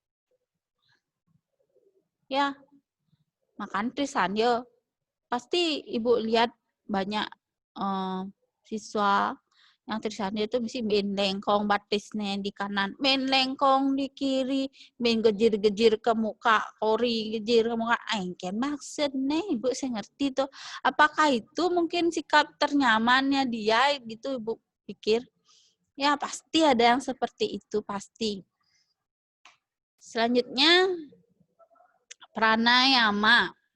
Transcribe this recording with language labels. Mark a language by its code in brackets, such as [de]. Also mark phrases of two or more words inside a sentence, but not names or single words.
[id] Ya, makan Trisandhya. Pasti Ibu lihat banyak siswa yang Trisandhya itu mesti main lengkong batisnya di kanan, main lengkong di kiri, main gejir-gejir ke muka, kori gejir ke muka. Engken maksudnya Ibu saya ngerti tuh. Apakah itu mungkin sikap ternyamannya dia gitu Ibu pikir? Ya pasti ada yang seperti itu, pasti. Selanjutnya pranayama.